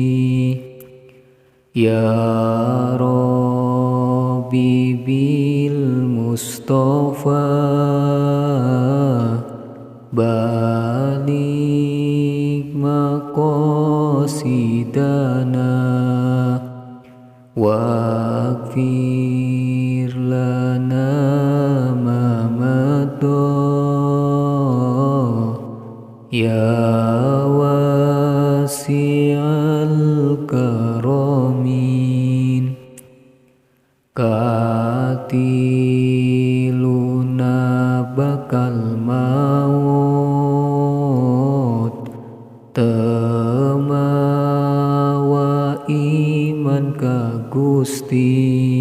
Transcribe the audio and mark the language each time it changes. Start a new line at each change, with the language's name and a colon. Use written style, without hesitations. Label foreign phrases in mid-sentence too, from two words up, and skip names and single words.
Arabic: يا ربي بالمصطفى بلغ مقاصدنا واغفر لنا ما مضى يا واسع الكرم.
Sundanese: Katiluna bakal maut teu mawa iman ka Gusti,